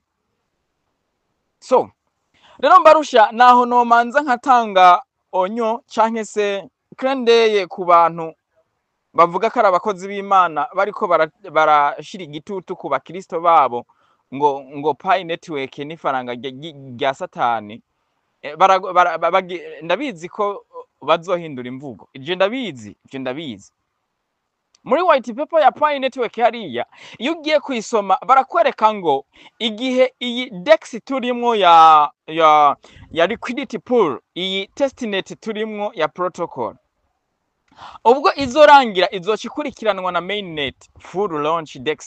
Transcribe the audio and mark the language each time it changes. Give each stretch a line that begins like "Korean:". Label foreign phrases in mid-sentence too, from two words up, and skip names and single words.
Rundi: So rero Mbarusha, naho nomanza nkatanga onyo canke se krendeye ku bantu bavuga ko ari abakozi b'Imana bariko barashira igitutu ku bakristo babo ngo Pi Network n'ifaranga rya Satani. Ndabizi ko bazohindura imvugo, ivyo ndabizi. Muri
English: white paper
Rundi: ya Pi Network hariya, iyo ugiye kuyisoma barakwereka ngo igihe iyi DEX turimwo ya
English: liquidity pool,
Rundi: iyi testnet turimwo ya protocol, ubwo izorangira izocikurikiranwa na
English: mainnet full launch DEX.